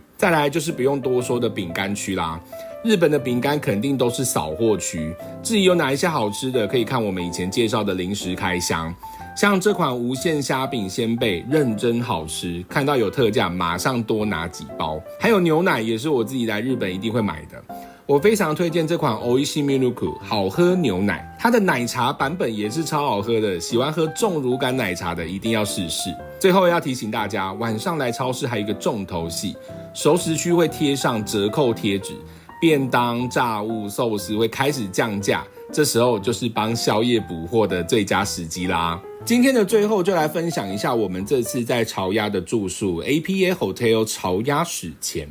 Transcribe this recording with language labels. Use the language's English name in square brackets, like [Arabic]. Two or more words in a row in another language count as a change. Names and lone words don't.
[Chinese] 再來就是不用多說的餅乾區啦，日本的餅乾肯定都是掃貨區。至於有哪一些好吃的，可以看我們以前介紹的零食開箱。像這款無限蝦餅仙貝，認真好吃，看到有特價馬上多拿幾包。還有牛奶也是我自己來日本一定會買的，我非常推薦這款 Oishii Milk 好喝牛奶，它的奶茶版本也是超好喝的，喜歡喝重乳感奶茶的一定要試試。最後要提醒大家，晚上來超市還有一個重頭戲，熟食區會貼上折扣貼紙，便當、炸物、壽司會開始降價，這時候就是幫宵夜補貨的最佳時機啦。今天的最後就來分享一下我們這次在巢鴨的住宿 APA Hotel 巢鴨史前。